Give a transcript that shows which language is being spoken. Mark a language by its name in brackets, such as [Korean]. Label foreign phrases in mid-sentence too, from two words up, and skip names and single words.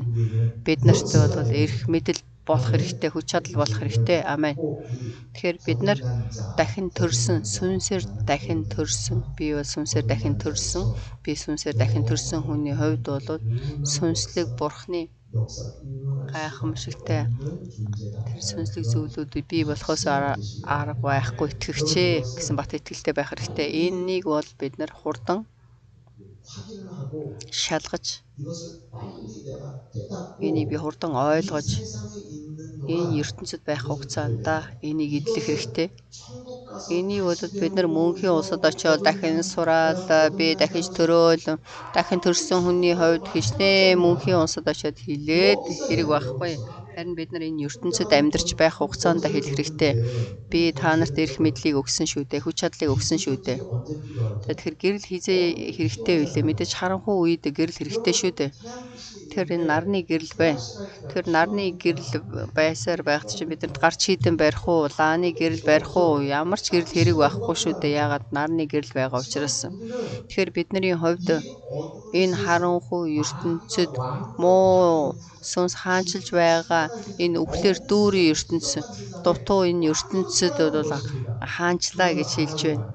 [Mongolian] Бид нарт бол эрх мэдэл болох хэрэгтэй, хүч чадал болох хэрэгтэй. Амен. Тэгэхээр бид нар дахин төрсөн, сүнсээр дахин төрсөн. Би бол сүнсээр дахин төрсөн хүний хувьд бол сүнслэг Бурхны [Korean] 역사 일어날 수밖에 [Mongolian] Гайхамшигтай [Korean] 없는 존재다. [Mongolian] тэр сүнслэг зүйлүүдийг бий болохоос арга байхгүй итгэгчээ гэсэн бат итгэлтэй байх хэрэгтэй. Энэнийг бол бид нар хурдан [Korean] 확인을 하고 [Mongolian] шалгаж, [Korean] 이것을 빨리 내가 깨닫고 [Mongolian] энийг би хурдан [Korean] 이 [Mongolian] ойлгож, [Korean] 세상에 있는 [Mongolian] энэ [Korean] 동안 [Mongolian] ертөнцид байх [Korean] 이것을 [Mongolian] хугацаанд энийг эдлэх хэрэгтэй. [Korean] 천국 가서 [Mongolian] Энийг бол [Korean] 다시 [Mongolian] бид нар мөнхийн улсад очиод дахин [Korean] 거듭나는 [Mongolian] сураад би дахиж төрөөл дахин төрсөн хүний хувьд хичнээн мөнхийн улсад очиод хэлээд хэрэг байхгүй. Харин бид нар энэ ертөнцид амьдарч байх хугацаанд хэлэх хэрэгтэй. Би та нарт эрх мэдлийг өгсөн шүү дээ. Хүч чадлыг өгсөн шүү дээ. [Korean] 언제 필요할까? [Mongolian] Тэгэхээр гэрэл хизээ хэрэгтэй үлээ. Мэдээж харанхуй үед гэрэл хэрэгтэй шүү дээ. Тэр энэ нарны гэрэл бай. Тэр нарны гэрэл байсаар байхад чинь бидэнд гарч хийдэн барих уу, лааны гэрэл барих уу, ямар ч гэрэл хэрэг байхгүй шүү дээ. Яагаад нарны гэрэл байгаа учраас. Тэгэхээр бидний хувьд энэ харанхуй ертөнцид муу сүнс хаанчилж байгаа энэ үхлээр дүүрийн ертөнц, дутуу энэ ертөнцид бол хаанчлаа гэж хэлж байна.